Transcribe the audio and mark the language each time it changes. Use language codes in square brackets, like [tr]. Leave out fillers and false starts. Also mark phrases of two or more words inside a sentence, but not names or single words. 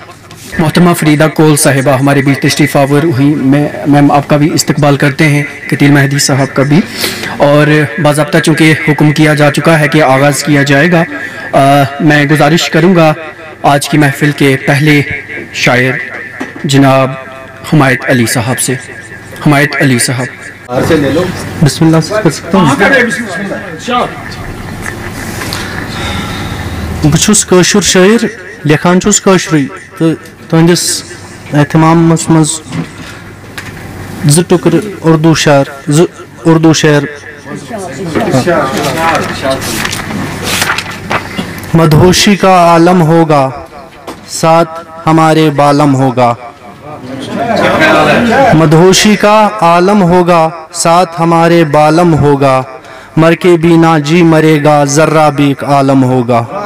[ur] محترمہ فریدہ کول صاحبہ ہمارے بیچ تشریف آور ہوئی، میم آپ کا بھی استقبال کرتے ہیں، کتیل مہدی صاحب کا بھی، اور باضابطہ چونکہ حکم کیا جا چکا ہے کہ آغاز کیا جائے گا، میں گزارش کروں گا آج کی محفل کے پہلے شاعر جناب حمایت علی صاحب سے۔ حمایت علی صاحب بسم اللہ سے کر سکتا ہوں۔ [ks] بچھس کاشر شاعر لکھان چھس کاشری تو تہندس اہتمام مز زٕ ٹُکر اردو شعر [ur] مدہوشی کا عالم ہوگا ساتھ ہمارے بالم ہوگا، مدہوشی کا عالم ہوگا ساتھ ہمارے بالم ہوگا، مر کے بھی نہ جی مرے گا ذرہ بھی ایک عالم ہوگا۔